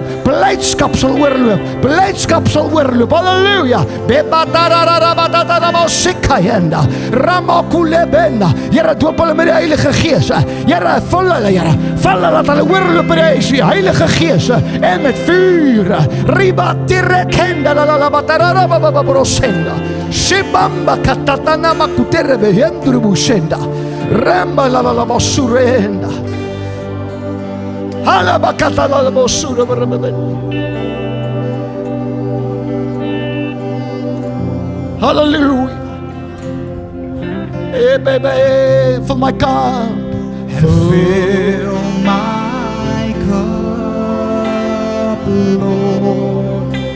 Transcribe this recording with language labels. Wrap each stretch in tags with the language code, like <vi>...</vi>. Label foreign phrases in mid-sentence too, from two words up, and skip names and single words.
<af>Blydskap sal oorloop. Blydskap sal oorloop. Halleluja. Bebatararabatatarabosikayenda. Ramakulebenda. Here, doop hulle met die Heilige Gees. Here, vul hulle, Here. Vul hulle, laat hulle oorloop met die Heilige Gees en met vuur. Ribatirekenda lalabatararabababrosenda. Shibamba katatana makuterebe hendrubusenda. Ramba lalalabasurenda. Halabakatalalabasurabarababen. Hallelujah.</af> <en>Hey baby, fill my cup. Fill my cup, Lord.</en>